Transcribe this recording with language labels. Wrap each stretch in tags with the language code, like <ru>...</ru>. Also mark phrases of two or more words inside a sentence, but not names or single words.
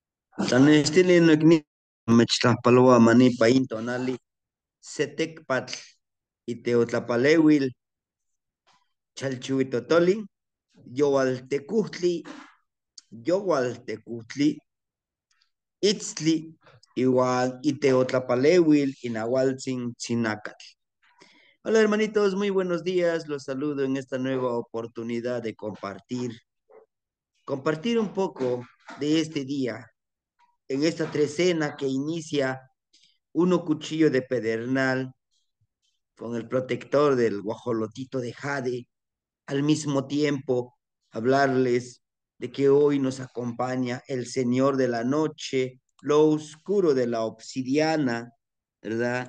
<nah>Tlanextili noikni mechtlajpaloa manipa intonali setekpatl iteotlapaleuil chalchuitotoli youaltekuhtli youaltekuhtli itztli iuan iteotlapaleuil inahualtzin tzinacatl.</nah> <es>Hola hermanitos, muy buenos días. Los saludo en esta nueva oportunidad de compartir un poco de este día, en esta trecena que inicia uno cuchillo de pedernal con el protector del guajolotito de jade, al mismo tiempo hablarles de que hoy nos acompaña el Señor de la noche, lo oscuro de la obsidiana, ¿verdad?</es>